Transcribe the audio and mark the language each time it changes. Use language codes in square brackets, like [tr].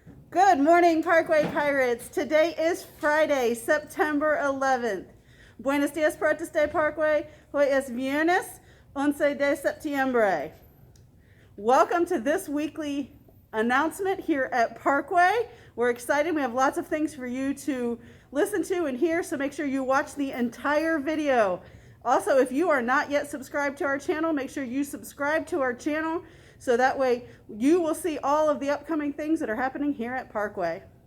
[en] Good morning, Parkway Pirates. Today is Friday, September 11th. [es] Buenos días para usted, Parkway. Hoy es viernes, 11 de septiembre. [en] Welcome to this weekly announcement here at Parkway. We're excited. We have lots of things for you to listen to and hear, so make sure you watch the entire video. Also, if you are not yet subscribed to our channel, make sure you subscribe to our channel so that way you will see all of the upcoming things that are happening here at Parkway.